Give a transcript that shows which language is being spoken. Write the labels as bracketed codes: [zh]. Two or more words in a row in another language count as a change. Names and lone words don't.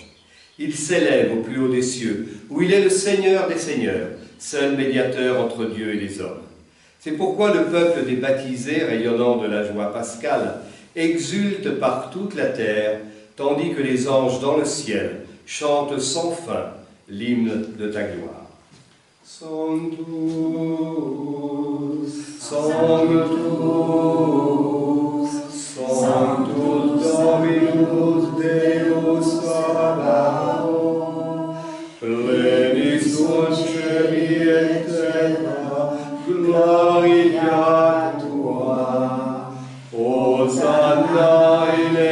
[fr] Il s'élève au plus haut des cieux, où il est le Seigneur des seigneurs, seul médiateur entre Dieu et les hommes. C'est pourquoi le peuple des baptisés, rayonnant de la joie pascale, exulte par toute la terre, tandis que les anges dans le ciel chantent sans fin l'hymne de ta gloire. [la] Sanctus, Sanctus, Sanctus Dominus Deus Sabaoth, plenis celi et terra, gloria tua, Hosanna in